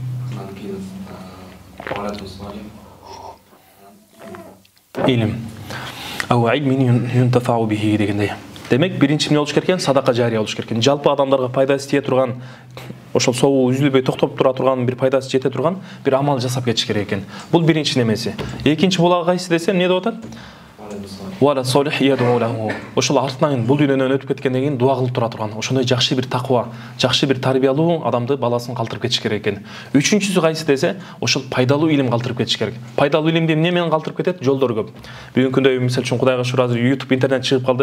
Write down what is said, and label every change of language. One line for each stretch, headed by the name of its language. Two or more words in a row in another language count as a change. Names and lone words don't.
Kyrgyz: Илим.
Arabic: أو علم ينتفع به
Kyrgyz: дегендей. Демек, биринчи эмне болуш керек экен? Садака жария болуш керек экен. Жалпы адамдарга пайдасы тие турган, ошол соогу үзүлбөй токтоп тура турган, бир пайдасы жете турган бир амал жасап кетиш керек экен. Бул биринчи немеси. Экинчи булагы кайсы десе, эмне деп атат?
Arabic: ولد صالح يدعو له.
Kyrgyz: Ошол артынан бул дүйнөдөн өтүп кеткенден кийин дуа кылып тура турган. Ошондой жакшы бир таква, жакшы бир тарбиялуу адамды баласын калтырып кетиш керек экен. Үчүнчүсү кайсы десе, ошол пайдалуу илим калтырып кетиш керек. Пайдалуу илимди эмне менен калтырып кетет? Жолдор көп. Бүгүнкү күндө мисалы үчүн Кудайга шүкүр азыр YouTube, интернет чыгып калды.